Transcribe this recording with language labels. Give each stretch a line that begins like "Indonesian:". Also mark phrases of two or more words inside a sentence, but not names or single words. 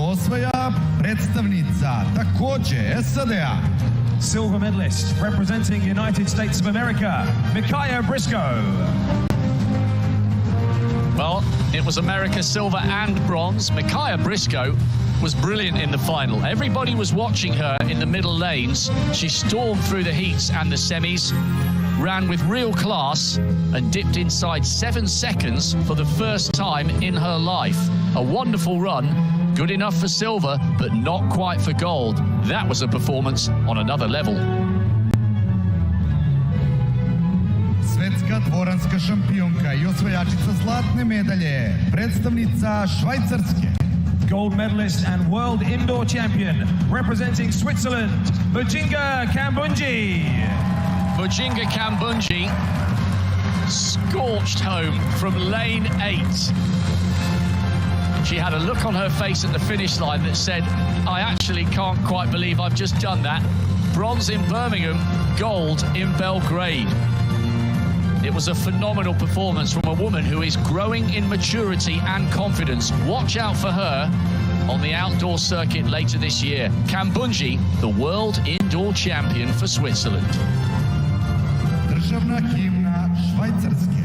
Serbian: osvaja predstavnica takođe SAD-a.
English: Silver medalist representing United States of America, Micaiah Briscoe. Well, it was America silver and bronze. Micaiah Briscoe was brilliant in the final. Everybody was watching her in the middle lanes. She stormed through the heats and the semis, ran with real class and dipped inside 7 seconds for the first time in her life. A wonderful run, good enough for silver, but not quite for gold. That was a performance on another level.
Serbian: Svetska dvoranska šampionka I osvajačica zlatne medalje, predstavnica Švajcarske.
English: Gold medalist and world indoor champion representing Switzerland, Mujinga Kambundji. Mujinga Kambundji scorched home from lane 8. She had a look on her face at the finish line that said, I actually can't quite believe I've just done that. Bronze in Birmingham, gold in Belgrade. It was a phenomenal performance from a woman who is growing in maturity and confidence. Watch out for her on the outdoor circuit later this year. Kambundji, the world indoor champion for Switzerland.
Serbian: Državna himna Švajcarske.